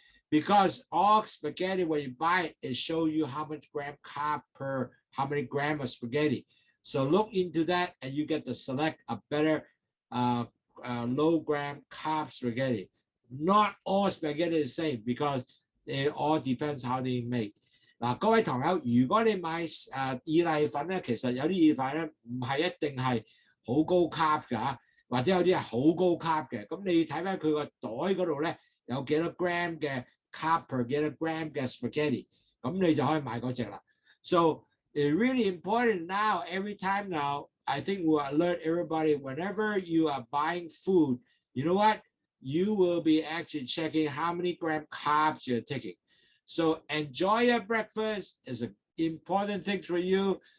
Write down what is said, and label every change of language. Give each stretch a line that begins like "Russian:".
English: Because all spaghetti, when you buy it, it shows you how much gram carb per how many gram of spaghetti. So look into that, and you get to select a better low gram carb spaghetti. Not all spaghetti is the same because it all depends how they make.
Cantonese: 嗱，各位同友，如果你買意米粉咧，其實有啲意粉咧唔係一定係好高 carb 㗎，或者有啲係好高 carb 嘅。咁你睇翻佢個袋嗰度咧，有幾多 gram 嘅 carb per 幾多 gram 嘅 spaghetti， 咁你就可以買嗰隻啦。
English: So it's really important now, every time now, I think we'll alert everybody whenever you are buying food, you know what? You will be actually checking how many gram carbs you're taking. So enjoy your breakfast. It's an important thing for you.